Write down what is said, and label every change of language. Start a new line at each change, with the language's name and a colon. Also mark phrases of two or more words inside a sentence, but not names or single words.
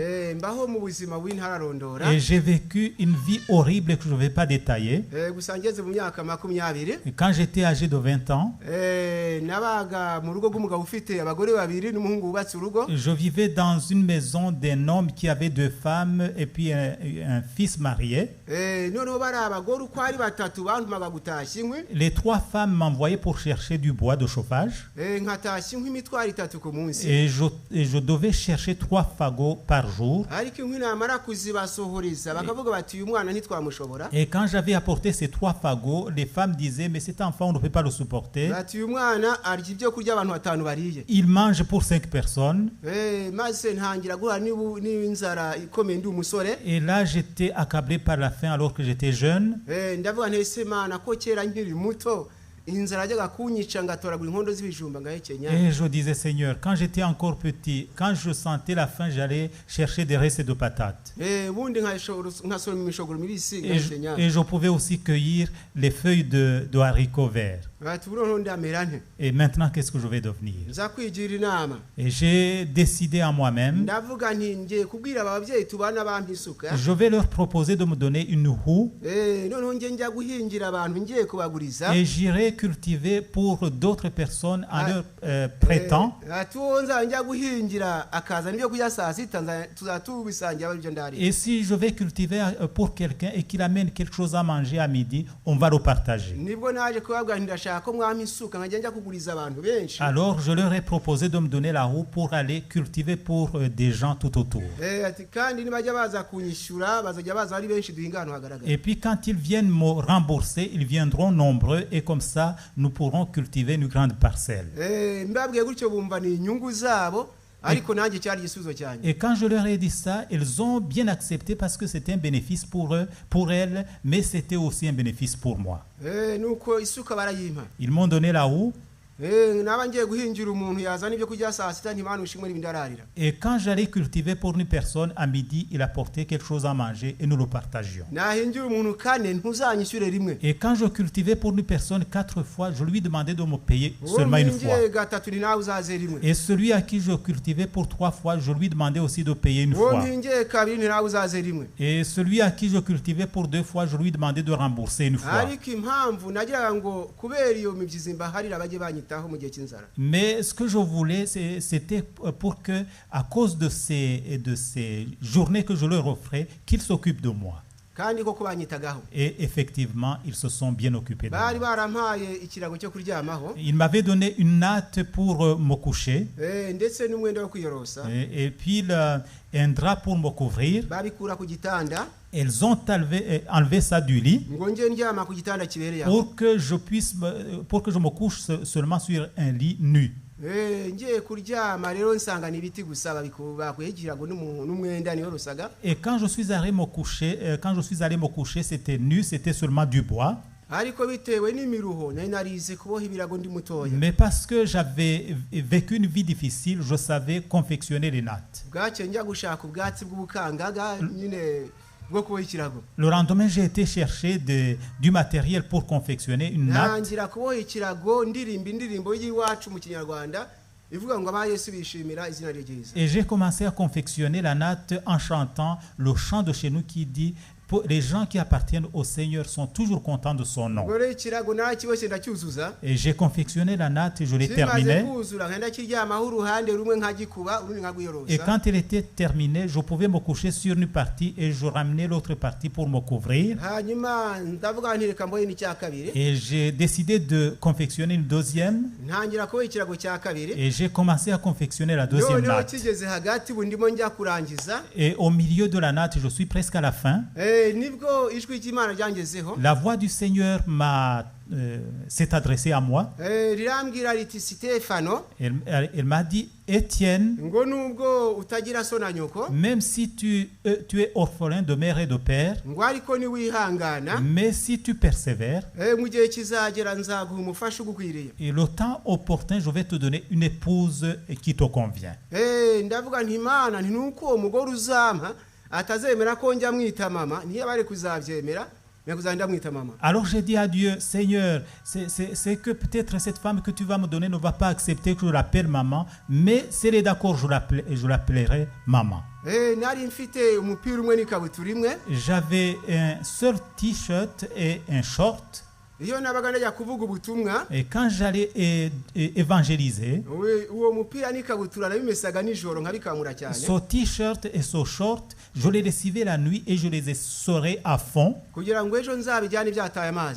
French: Et j'ai vécu une vie horrible que je ne vais pas détailler. Et quand j'étais âgé de 20 ans, je vivais dans une maison d'un un homme qui avait 2 femmes et puis un fils marié.
Kinyarwanda: noneho bari abagore uko ari batatu bantumaga gutashya inkwi.
French: Les 3 femmes m'envoyaient pour chercher du bois de chauffage.
Kinyarwanda: Nkatashya inkwi imitwaro 3 ku munsi.
French: Et je devais chercher 3 fagots par jour.
Kinyarwanda: ariko inkwi namara kuzibasohoreza bakavuga bati uyu mwana ntitwamushobora.
French: Et quand j'avais apporté ces 3 fagots, les femmes disaient, mais cet enfant, on ne peut pas le supporter.
Kinyarwanda: bati uyu mwana arya ibyo kurya abantu 5 bariye.
French: Il mange pour 5 personnes.
Kinyarwanda: maze ntangira guhura n'inzara ikomeye ndi umusore.
French: Et là, j'étais accablé par la faim alors que j'étais jeune.
Kinyarwanda: ndavuga ntese Mana ko kera nkiri muto inzara ajyaga kunyica ngatoragura inkondo z'ibijumba ngahekenya.
French: Et je disais, Seigneur, quand j'étais encore petit, quand je sentais la faim, j'allais chercher des restes de patates.
Kinyarwanda: ubundi nkasoroma imishogoro mibisi
French: Et
Kinyarwanda: ngahekenya.
French: je pouvais aussi cueillir les feuilles de haricots verts.
Kinyarwanda: bati ubu ndamera nte.
French: Et maintenant, qu'est-ce que je vais devenir?
Kinyarwanda: nza kwigira inama.
French: Et j'ai décidé en moi-même,
Kinyarwanda: ndavuga nti ngiye kubwira aba babyeyi tubana bampa isuka.
French: je vais leur proposer de me donner une houe
Kinyarwanda: noneho ngiye njya guhingira abantu ngiye kubaguriza.
French: et j'irai cultiver pour d'autres personnes en leur prêtant.
Kinyarwanda: ati uwo nzaba njya guhingira akazana ibyo kurya saa sita tuzatubisangira ibyo ndari.
French: Et si je vais cultiver pour quelqu'un et qu'il amène quelque chose à manger à midi, on va le partager.
Kinyarwanda: nibwo naje kubabwira ndashaka ko mwampa isuka nkajya njya kuguriza abantu benshi.
French: Alors je leur ai proposé de me donner la houe pour aller cultiver pour des gens tout autour.
Kinyarwanda: ati kandi nibajya baza kunyishyura bazajya baza ari benshi duhinga ahantu hagaragara.
French: Et puis quand ils viennent me rembourser, ils viendront nombreux et comme ça, nous pourrons cultiver une grande parcelle.
Kinyarwanda: mbabwiye gutyo bumva ni inyungu zabo ariko nanjye cyari igisubizo cyanjye.
French: Et quand je leur ai dit ça, ils ont bien accepté parce que c'était un bénéfice pour eux, pour elles, mais c'était aussi un bénéfice pour moi.
Kinyarwanda: nuko isuka barayimpa.
French: Ils m'ont donné la houe.
Kinyarwanda: naba ngiye guhingira umuntu yazana ibyo kurya saa sita ntimana ushimwe n'ibindi ararira.
French: Et quand j'allais cultiver pour une personne, à midi, il apportait quelque chose à manger et nous le partagions.
Kinyarwanda: nahingira umuntu 4 ntuzanyishyure rimwe.
French: Et quand je cultivais pour une personne 4 fois, je lui demandais de me payer seulement une fois.
Kinyarwanda: gatatu ni nawe uzaze rimwe.
French: Et celui à qui je cultivais pour 3 fois, je lui demandais aussi de payer une fois.
Kinyarwanda: mpingiye kabiri ni nawe uzaze rimwe.
French: Et celui à qui je cultivais pour 2 fois, je lui demandais de rembourser une fois.
Kinyarwanda: ariko impamvu nagiraga ngo kubera iyo mibyizi mbaharira bajye banyitaho mu gihe cy'inzara.
French: Mais ce que je voulais, c'était pour que, à cause de ces journées que je leur offrais, qu'ils s'occupent de moi.
Kinyarwanda: kandi koko banyitagaho.
French: Et effectivement, ils se sont bien occupés de
Kinyarwanda: bari
French: moi.
Kinyarwanda: barampaye ikirago cyo kuryamaho.
French: Ils m'avaient donné une natte pour me coucher
Kinyarwanda: ndetse n'umwenda wo kwiyorosa.
French: et puis un drap pour me couvrir.
Kinyarwanda: babikura ku gitanda.
French: Elles ont enlevé ça du lit
Kinyarwanda: ngo ngiye ndyama ku gitanda kibereye aho.
French: pour que je me couche seulement sur un lit nu.
Kinyarwanda: ngiye kuryama rero nsanga ni ibiti gusa bakuye ikirago n'umwenda niyo rusaga.
French: Et quand je suis allé me coucher, c'était nu, c'était seulement du bois.
Kinyarwanda: ariko bitewe n'imiruho nari narize kuboha ibirago ndi mutoya.
French: Mais parce que j'avais vécu une vie difficile, je savais confectionner les nattes.
Kinyarwanda: bwacye njya gushaka ubwatsi bw'ubukangaga nyine bwo kuboha ikirago.
French: Le lendemain, j'ai été chercher du matériel pour confectionner une natte.
Kinyarwanda: ntangira kuboha ikirago ndirimba indirimbo y'iwacu mu kinyarwanda ivuga ngo aba Yesu bishimira izina rye ryiza.
French: Et j'ai commencé à confectionner la natte en chantant le chant de chez nous qui dit les gens qui appartiennent au Seigneur sont toujours contents de son nom.
Kinyarwanda: ubwo rero ikirago narakiboshye ndacyuzuza.
French: Et j'ai confectionné la natte et je l'ai terminée.
Kinyarwanda: kimaze kuzura nkenda kiryamaho uruhande rumwe nkagikuba urundi nkagwiyorosa.
French: Et quand elle était terminée, je pouvais me coucher sur une partie et je ramenais l'autre partie pour me couvrir.
Kinyarwanda: hanyuma ndavuga nti reka mbohe n'icya kabiri.
French: Et j'ai décidé de confectionner une deuxième.
Kinyarwanda: ntangira kuboha ikirago cya kabiri.
French: Et j'ai commencé à confectionner la deuxième
Kinyarwanda: noneho
French: natte.
Kinyarwanda: kigeze hagati ubu ndimo njya kurangiza.
French: Et au milieu de la natte, je suis presque à la fin.
Kinyarwanda: nibwo ijwi ry'Imana ryangezeho.
French: La voix du Seigneur s'est adressée à moi.
Kinyarwanda: rirambwira riti Sitefano.
French: Elle m'a dit, Étienne,
Kinyarwanda: ngo nubwo utagira so na nyoko.
French: même si tu es orphelin de mère et de père,
Kinyarwanda: ngo ariko niwihangana.
French: mais si tu persévères,
Kinyarwanda: mu gihe kizagera nzaguha umufasha ugukwiriye.
French: et le temps opportun, je vais te donner une épouse qui te convient.
Kinyarwanda: ndavuga nti Imana nti nuko uwo mugore uzampa atazemera ko njya mwita mama niyo bari kuzabyemera nakuzanda mwita mama.
French: Alors j'ai dit à Dieu, Seigneur, c'est que peut-être cette femme que tu vas me donner ne va pas accepter que je l'appelle maman, mais si elle est d'accord, je l'appellerai maman.
Kinyarwanda: nari mfite umupira umwe n'ikabutura imwe.
French: J'avais un seul t-shirt et un short.
Kinyarwanda: iyo nabaga najya kuvuga ubutumwa
French: Et quand j'allais évangéliser,
Kinyarwanda: uwo mupira n'ikabutura nabimesaga nijoro nkabikamura cyane
French: ce t-shirt et ce short, je les lessivais la nuit et je les essorais à fond
Kinyarwanda: kugira ngo ejo nzabijyane byataye amazi